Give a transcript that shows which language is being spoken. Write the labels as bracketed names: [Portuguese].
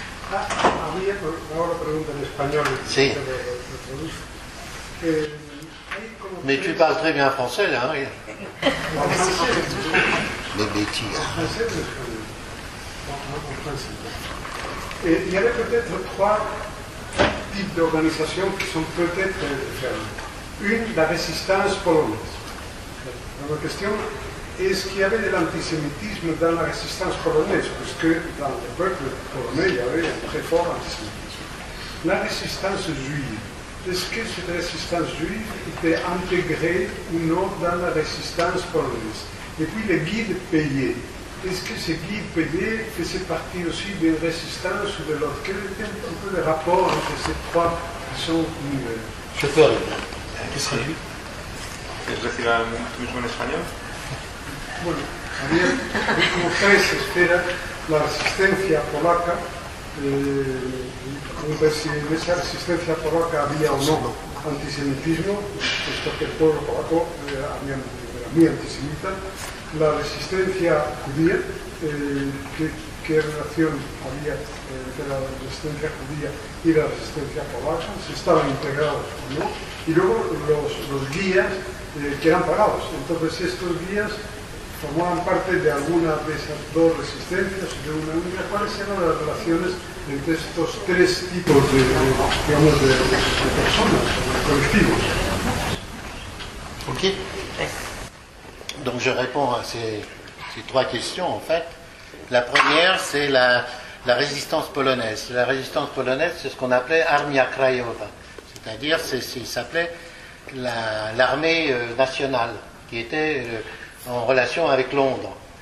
[Spanish] A mí, ahora pregunta en español. Sí. [French] Mais tu parles très bien français, là, hein? Les bêtises. Il y avait peut-être 3 types d'organisations qui sont peut-être différentes. Une, la résistance polonaise. La question, est-ce qu'il y avait de l'antisémitisme dans la résistance polonaise? Parce que dans le peuple polonais, il y avait un très fort antisémitisme. La résistance juive. Est-ce que cette résistance juive était intégrée ou non dans la résistance polonaise? Et puis les guides payés. Est-ce que ces guides payés faisaient partie aussi d'une résistance ou de l'autre? Quel était un peu le rapport entre ces 3 qui sont... Je peux répondre. [Spanish] ¿Quieres decir algo mismo en español? Bueno, había como tres esferas: la resistencia polaca, ver si en esa resistencia polaca había o no antisemitismo, puesto que el pueblo polaco era muy antisemita; la resistencia judía, qué relación había entre la resistencia judía y la resistencia polaca, si estaban integrados o no; y luego los guías que eran pagados. Entonces estos guías formaban parte de alguna de esas dos resistencias, de una única. ¿Cuáles eran las relaciones entre estos tres tipos de personas, de colectivos? Ok. [French] Donc je réponds à ces trois questions en fait. La première, c'est la résistance polonaise. La résistance polonaise, c'est ce qu'on appelait Armia Krajowa, c'est-à-dire il s'appelait l'armée nationale, qui était en relation avec Londres.